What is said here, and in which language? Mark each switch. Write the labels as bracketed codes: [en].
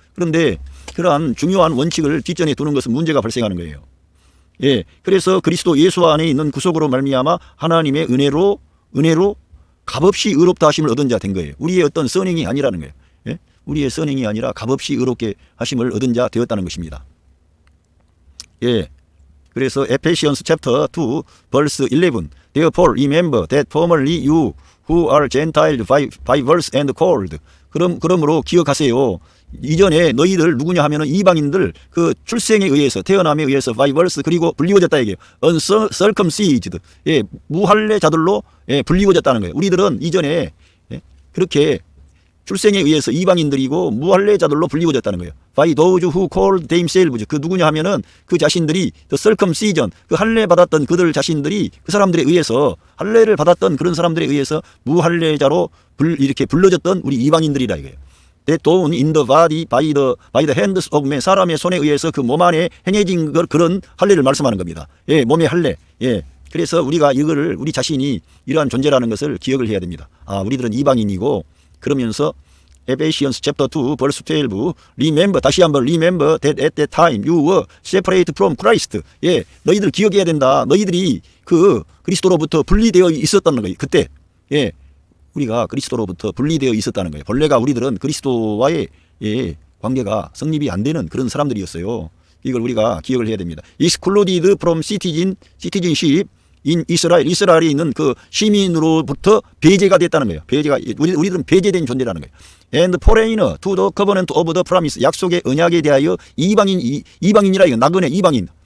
[ko] 그런데 그러한 중요한 원칙을 뒷전에 두는 것은 문제가 발생하는 거예요. 예, 그래서 그리스도 예수 안에 있는 구속으로 말미암아 하나님의 은혜로 값없이 의롭다 하심을 얻은 자 된 거예요. 우리의 어떤 선행이 아니라는 거예요. 예? 우리의 선행이 아니라 값없이 의롭게 하심을 얻은 자 되었다는 것입니다. 예, 그래서 [en] 에페시언스 챕터 2 verse 11 Therefore remember that formerly you who are Gentiles by birth and called. [ko] 그러므로 기억하세요. 이전에 너희들 누구냐 하면은 이방인들 그 출생에 의해서 태어남에 의해서 [en] by birth [ko] 그리고 불리워졌다 얘기해요. [en] uncircumcised. [ko] 예, 무할례자들로 예, 불리워졌다는 거예요. 우리들은 이전에 예, 그렇게 출생에 의해서 이방인들이고 무할례자들로 불리워졌다는 거예요. [en] By those who called themselves. [ko] 그 누구냐 하면은 그 자신들이 [en] the circumcision [ko] 그 할례 받았던 그들 자신들이 그 사람들에 의해서 할례를 받았던 그런 사람들에 의해서 무할례자로 이렇게 불러졌던 우리 이방인들이라 이거예요. [en] That done in the body by the hands of man. [ko] 사람의 손에 의해서 그 몸 안에 행해진 그런 할례를 말씀하는 겁니다. 예, 몸의 할례. 예. 그래서 우리가 이거를 우리 자신이 이러한 존재라는 것을 기억을 해야 됩니다. 우리들은 이방인이고 그러면서 [en] 에베시언스 챕터 2 verse 12 remember [ko] 다시 한번 [en] remember that at that time you were separated from Christ. [ko] 예, 너희들 기억해야 된다. 너희들이 그 그리스도로부터 분리되어 있었다는 거예요. 그때 예, 우리가 그리스도로부터 분리되어 있었다는 거예요. 본래가 우리들은 그리스도와의 예, 관계가 성립이 안 되는 그런 사람들이었어요. 이걸 우리가 기억을 해야 됩니다. [en] Excluded from citizenship in Israel. [ko] 이스라엘에 있는 그 시민으로부터 배제가 됐다는 거예요. 우리들은 배제된 존재라는 거예요. [en] And foreigner to the covenant of the promise. [ko] 약속의 언약에 대하여 이방인이라 이거 나그네 이방인.